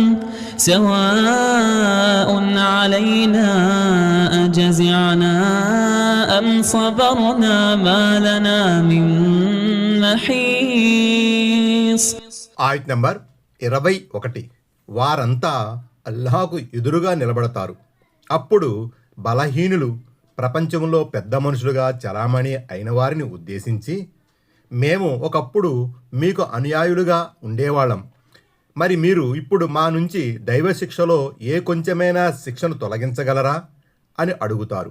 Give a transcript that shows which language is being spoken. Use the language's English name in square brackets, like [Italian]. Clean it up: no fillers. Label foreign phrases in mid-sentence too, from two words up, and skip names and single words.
[Arabic] سواء علينا أجزعنا أم صبرنا ما لنا من محيص. [Telugu] ఆయత్ నంబర్ 21. వారంతా అల్లాహకు ఎదురుగా నిలబడతారు. అప్పుడు బలహీనులు ప్రపంచంలో పెద్ద మనుషులుగా చలామణి అయిన వారిని ఉద్దేశించి, మేము ఒకప్పుడు మీకు అనుయాయులుగా ఉండేవాళ్ళం, మరి మీరు ఇప్పుడు మా నుంచి దైవశిక్షలో ఏ కొంచెమైనా శిక్షను తొలగించగలరా అని అడుగుతారు.